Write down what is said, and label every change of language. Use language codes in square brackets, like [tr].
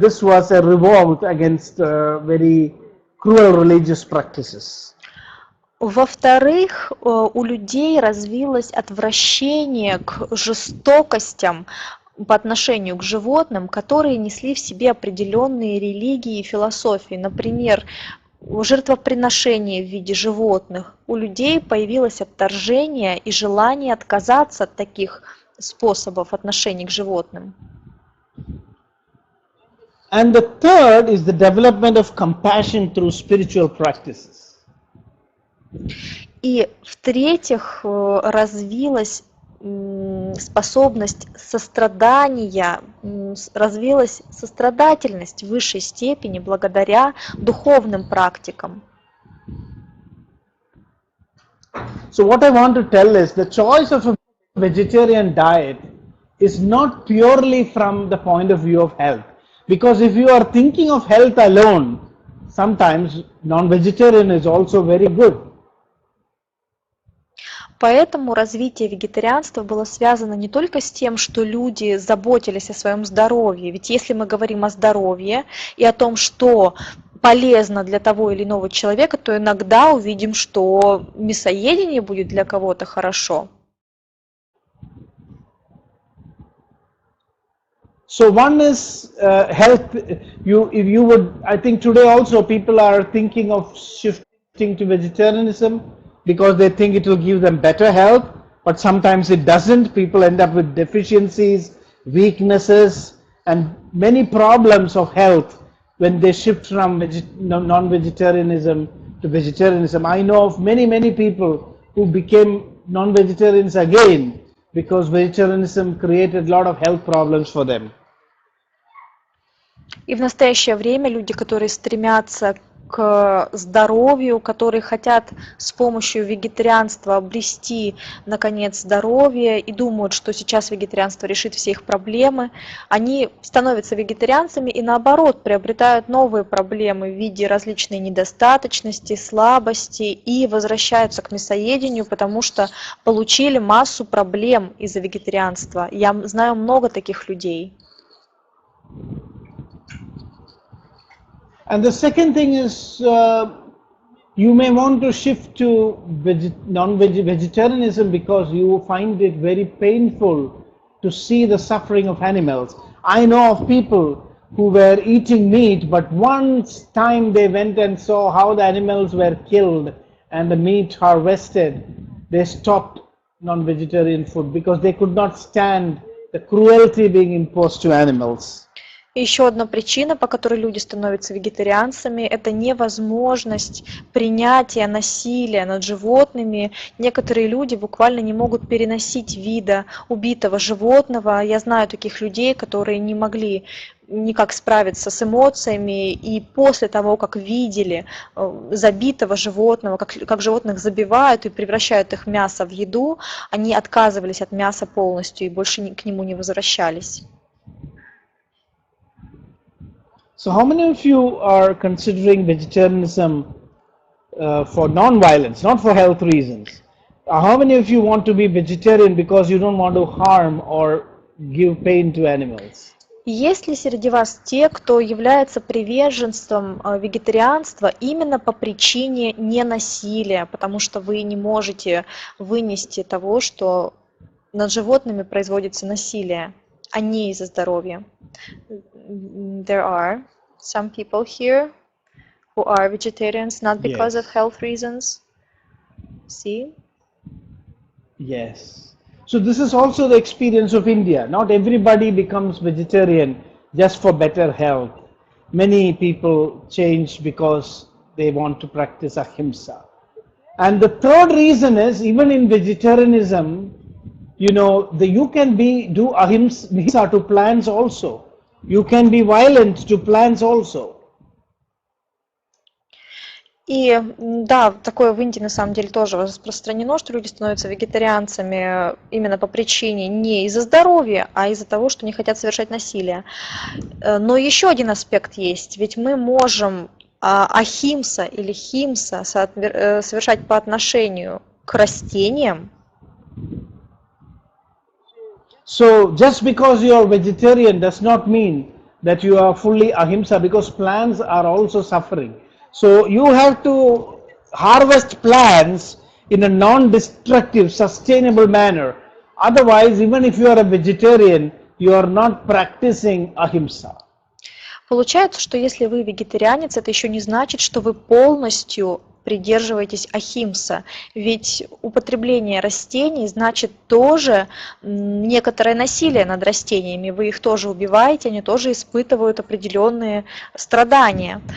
[en] This was a revolt against very cruel religious practices. [ru] Во-вторых, у людей развилось отвращение к жестокостям по отношению к животным, которые несли в себе определенные религии и философии. Например, жертвоприношение в виде животных. У людей появилось отторжение и желание отказаться от таких способов отношения к животным. [en] And the third is the development of compassion through spiritual practices. [ru] И в-третьих, развилась способность сострадания, развилась сострадательность в высшей степени благодаря духовным практикам. [en] So what I want to tell is the choice of a vegetarian diet is not purely from the point of view of health. Because if you are thinking of health alone, sometimes non-vegetarian is also very good. [ru] Поэтому развитие вегетарианства было связано не только с тем, что люди заботились о своем здоровье. Ведь если мы говорим о здоровье и о том, что полезно для того или иного человека, то иногда увидим, что мясоедение будет для кого-то хорошо. [en] So one is health. If you would, I think today also people are thinking of shifting to vegetarianism because they think it will give them better health, but sometimes it doesn't. People end up with deficiencies, weaknesses, and many problems of health when they shift from non-vegetarianism to vegetarianism. I know of many people who became non-vegetarians again because vegetarianism created a lot of health problems for them. [ru] И в настоящее время люди, которые стремятся к здоровью, которые хотят с помощью вегетарианства обрести, наконец, здоровье и думают, что сейчас вегетарианство решит все их проблемы, они становятся вегетарианцами и, наоборот, приобретают новые проблемы в виде различной недостаточности, слабости и возвращаются к мясоедению, потому что получили массу проблем из-за вегетарианства. Я знаю много таких людей. [en] And the second thing is you may want to shift to vegetarianism because you find it very painful to see the suffering of animals. I know of people who were eating meat, but once time they went and saw how the animals were killed and the meat harvested, they stopped non-vegetarian food because they could not stand the cruelty being imposed to animals. [ru] И еще одна причина, по которой люди становятся вегетарианцами, это невозможность принятия насилия над животными. Некоторые люди буквально не могут переносить вида убитого животного. Я знаю таких людей, которые не могли никак справиться с эмоциями, и после того, как видели забитого животного, как животных забивают и превращают их в мясо в еду, они отказывались от мяса полностью и больше к нему не возвращались. [en] So how many of you are considering vegetarianism for non-violence, not for health reasons? How many of you want to be vegetarian because you don't want to harm or give pain to animals? [ru] Есть ли среди вас те, кто является приверженцем вегетарианства именно по причине ненасилия, потому что вы не можете вынести того, что над животными производится насилие, а не из-за здоровья? [en] There are some people here who are vegetarians not because of health reasons. See? Yes. So this is also the experience of India. Not everybody becomes vegetarian just for better health. Many people change because they want to practice ahimsa. And the third reason is, even in vegetarianism, you know, you can do ahimsa to plants also. You can be violent to plants also. [ru] И да, такое в Индии на самом деле тоже распространено, что люди становятся вегетарианцами именно по причине не из-за здоровья, а из-за того, что не хотят совершать насилие. Но еще один аспект есть, ведь мы можем ахимса или химса совершать по отношению к растениям. [en] So just because you are vegetarian does not mean that you are fully ahimsa, because plants are also suffering. So you have to harvest plants in a non-destructive, sustainable manner. Otherwise, even if you are a vegetarian, you are not practicing ahimsa. [ru] Получается, что если вы вегетарианец, это еще не значит, что вы полностью придерживаетесь ахимса, ведь употребление растений значит тоже некоторое насилие над растениями, вы их тоже убиваете, они тоже испытывают определенные страдания.